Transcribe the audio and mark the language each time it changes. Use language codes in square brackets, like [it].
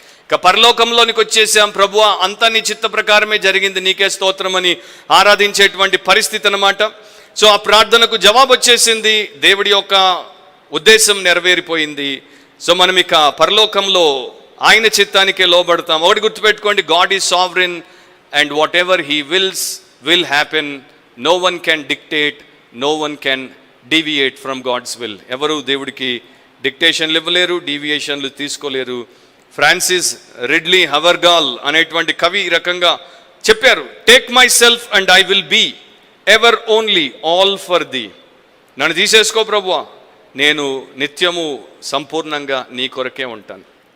[te] ఇక పరలోకంలోనికి వచ్చేసాం. ప్రభువా అంతా నీ చిత్త ప్రకారమే జరిగింది, నీకే స్తోత్రం అని ఆరాధించేటువంటి పరిస్థితి అన్నమాట. సో ఆ ప్రార్థనకు జవాబు వచ్చేసింది, దేవుడి యొక్క ఉద్దేశం నెరవేరిపోయింది. సో మనం ఇక పరలోకంలో ఆయన చిత్తానికే లోబడతాం. ఒకటి గుర్తుపెట్టుకోండి, [en] God is sovereign and whatever he wills will happen. No one can dictate, no one can deviate from God's will. [te] ఎవరు దేవుడికి డిక్టేషన్లు ఇవ్వలేరు, డీవియేషన్లు తీసుకోలేరు. [en] Frances Ridley Havergal [te] అనేటువంటి కవి ఈ రకంగా చెప్పారు, [en] Take myself and I will be ever only all for thee. [te] నన్ను తీసేసుకో ప్రభువా, నేను నిత్యము సంపూర్ణంగా నీ కొరకే ఉంటాను.